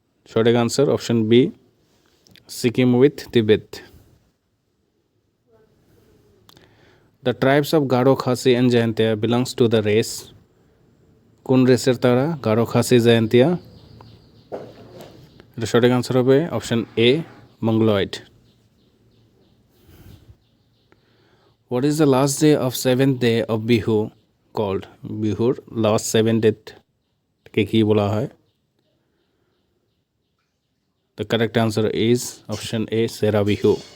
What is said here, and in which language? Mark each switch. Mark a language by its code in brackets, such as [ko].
[bn] সঠিক answer option B Sikkim with তিবেত। [en] The tribes of Garo, Khasi and Jayantia belongs to the race. [bn] কোন রেসের তারা? গারো, খাসি, জায়ান্তিয়া। এটা সঠিক আনসার হবে option A Mongoloid. [en] What is the last day of 7th day of Bihu called? [bn] বিহুর last 7 ডেটকে কি বলা হয়? [en] The correct answer is option A Sera Bihu.